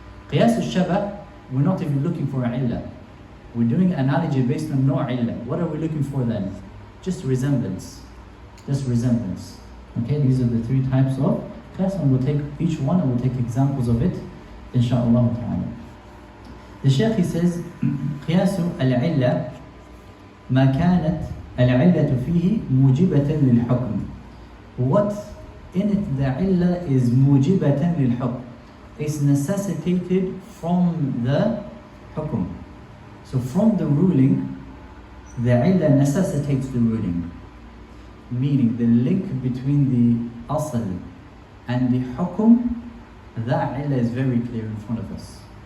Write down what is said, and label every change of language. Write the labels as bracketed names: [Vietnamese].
[English] Qiyas al-shabah, we're not even looking for an illah. We're doing analogy based on no illah. What are we looking for then? Just resemblance. Just resemblance. Okay, these are the 3 types of qiyas, and we'll take each one and we'll take examples of it, inshaAllah ta'ala. The Shaykh, he says, [Arabic] قياس العلة ما كانت العلة فيه موجبة للحكم. [English] What in it the illah is [Arabic] موجبة للحكم. [English] It's necessitated from the hukum. So from the ruling, the illah necessitates the ruling. Meaning the link between the asl and the hukum, that illah is very clear in front of us.